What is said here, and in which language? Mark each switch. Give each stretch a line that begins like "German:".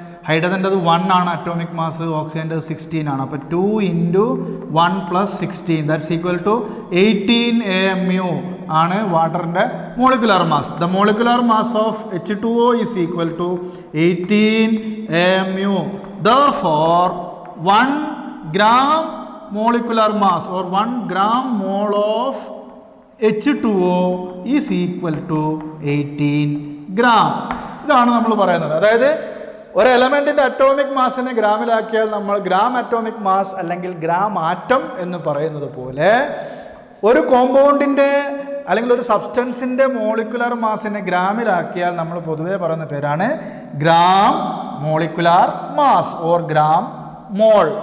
Malayalam: ഹൈഡ്രജൻ്റെ 1 ആണ് atomic mass, ഓക്സിജൻ്റെ 16 ആണ്. അപ്പോൾ
English: 2 into 1 plus 16 that's equal to 18 AMU
Malayalam: ആണ് വാട്ടറിൻ്റെ molecular mass.
English: The molecular mass of H2O is equal to 18 AMU. Therefore 1 gram molecular mass or 1 gram mole of H2O is equal to 18 gram.
Malayalam: ഇതാണ് നമ്മൾ പറയുന്നത്. അതായത് ഒരു എലമെൻറ്റിൻ്റെ അറ്റോമിക് മാസിനെ ഗ്രാമിലാക്കിയാൽ നമ്മൾ gram atomic mass അല്ലെങ്കിൽ gram atom എന്ന് പറയുന്നത് പോലെ ഒരു കോമ്പൗണ്ടിൻ്റെ അല്ലെങ്കിൽ ഒരു സബ്സ്റ്റൻസിൻ്റെ മോളിക്കുലർ മാസിനെ ഗ്രാമിലാക്കിയാൽ നമ്മൾ പൊതുവേ പറയുന്ന പേരാണ് gram molecular mass or gram mall.